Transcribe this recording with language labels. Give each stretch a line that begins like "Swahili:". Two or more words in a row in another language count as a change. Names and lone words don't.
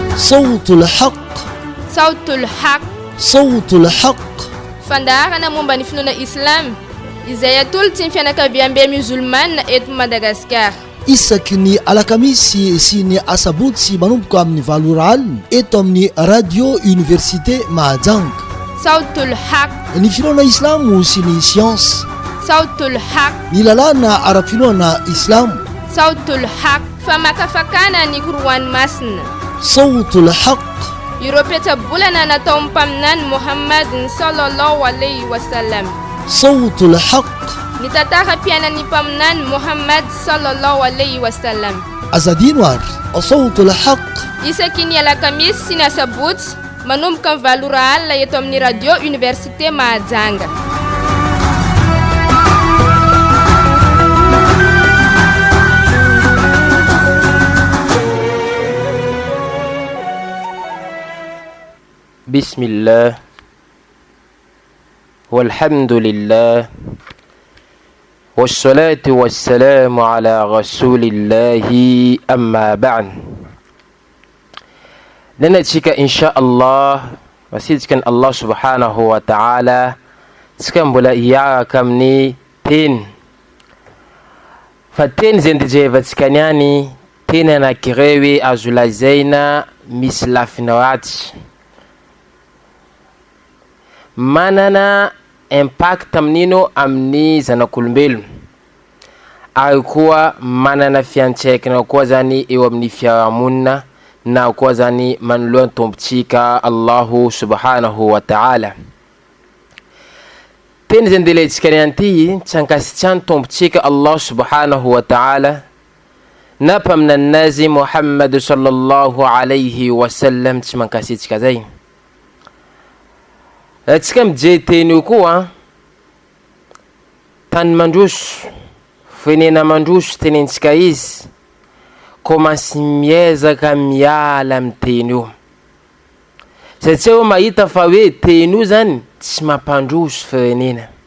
Arabic: صوت الحق صوت الحق صوت الحق
Malagasy: fandaharana momba ny finoana islam izay atolotsy ny fianakaviam-be musulmane eto Madagasikara isaky ny alakamisy sy ny asabotsy manomboka amin'ny valora alina eto amin'ny radio université Mahajanga. Sautul Haq, ny finoana islamo sy ny science. Sautul Haq, ny lalàna ara-pinoana islamo. Sautul Haq, famakafakana ny koroany masina. Sautul Haq, ireo petsabolana natao mpaminany Muhammad
Arabic: صلى الله عليه وسلم.
Malagasy: Sautul Haq, ny tantara-piainan'ny mpaminany Muhammad
Arabic: صلى الله عليه وسلم.
Malagasy: azadino ary Sautul Haq, isaky ny alakamisy sy ny asabotsy manomboka ny valora alina eto amin'ny radio université Mahajanga.
Arabic: بسم الله والحمد لله والصلاة والسلام على رسول الله أما بعد.
Malagasy: Nanatsika
Arabic: إن شاء الله
Malagasy: wasitsika ny
Arabic: الله سبحانه وتعالى
Malagasy: tsika mbola hiaraka amin'ny teny fa teny zay ndijevantsika niany teny anankiray hoe azo lazaina misy lafina ratsy, manana impact amin'ino amin'ny zanak'olombelona ary koa manana fiantsaikana koa zany eo amin'ny fiarahamonina na koa zany manoloan'ny tompontsika
Arabic: الله سبحانه وتعالى.
Malagasy: Teny zay ndelentsika nianty tsy ankasitrany tompontsika
Arabic: الله سبحانه وتعالى
Malagasy: na mpaminanazy Muhammad
Arabic: صلى الله عليه وسلم
Malagasy: tsy mankasitsika zay. Tsika mijery teny io koa tany mandroso firenena mandroso tenentsika izy komansy miezaka miala amin'ny teny io satria ho mahita fa hoe teny io zany tsy mampandroso firenena